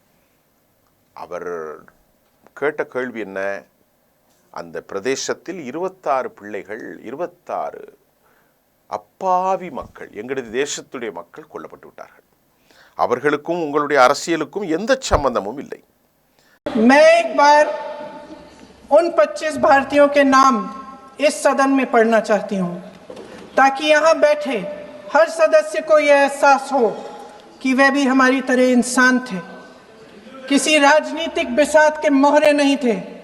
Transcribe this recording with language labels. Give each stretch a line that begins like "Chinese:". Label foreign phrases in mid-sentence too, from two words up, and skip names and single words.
Tamil: அவர் கேட்ட கேள்வி என்ன? அந்த பிரதேசத்தில் 26 பிள்ளைகள், 26 அப்பாவி மக்கள், எங்களது தேசத்துடைய மக்கள் கொல்லப்பட்டு விட்டார்கள். அவர்களுக்கும் உங்களுடைய அரசியலுக்கும் எந்த சம்பந்தமும் இல்லை.
Hindi: मैं एक बार उन 25 भारतीयों के नाम इस सदन में पढ़ना चाहती हूँ, ताकि यहाँ बैठे हर सदस्य को यह एहसास हो कि वे भी हमारी तरह इंसान थे, किसी राजनीतिक बिसात के मोहरे नहीं थे।